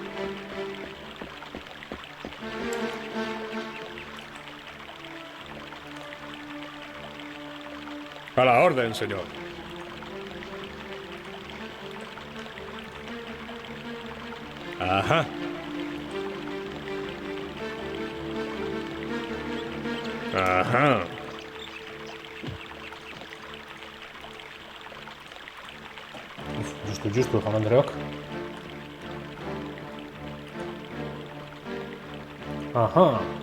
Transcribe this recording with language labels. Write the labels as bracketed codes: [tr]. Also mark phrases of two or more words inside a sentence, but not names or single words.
[es] A la orden, señor. Ajá. Ajá. [eu] Justu, jaun Andreok. [es] Ajá.